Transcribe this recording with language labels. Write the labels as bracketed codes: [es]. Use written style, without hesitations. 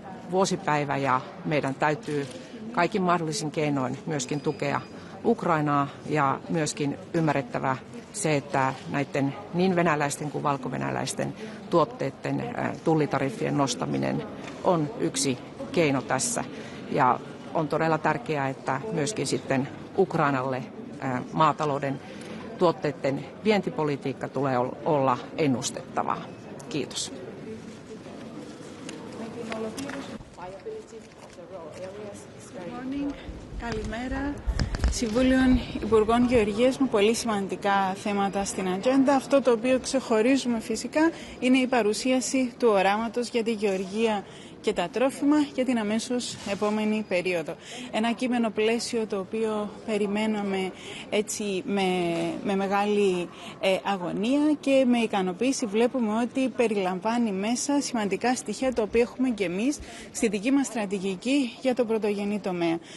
[fi] vuosipäivä, ja meidän täytyy kaikin mahdollisin keinoin myöskin tukea Ukrainaa, ja myöskin ymmärrettävä se, että näiden niin venäläisten kuin valkovenäläisten tuotteiden tullitariffien nostaminen on yksi keino tässä, ja on todella tärkeää, että myöskin sitten Ukrainalle maatalouden tuotteiden vientipolitiikka tulee olla ennustettavaa. Kiitos. [en] viability of the rural areas is very important. [el] Καλημέρα. Συμβούλιο Υπουργών Γεωργίας με πολύ σημαντικά θέματα στην ατζέντα. Αυτό το οποίο ξεχωρίζουμε φυσικά είναι η παρουσίαση του οράματος για τη γεωργία και τα τρόφιμα για την αμέσως επόμενη περίοδο. Ένα κείμενο πλαίσιο το οποίο περιμέναμε έτσι με μεγάλη αγωνία και με ικανοποίηση βλέπουμε ότι περιλαμβάνει μέσα σημαντικά στοιχεία τα οποία έχουμε και εμείς στη δική μας στρατηγική για το πρωτογενή τομέα.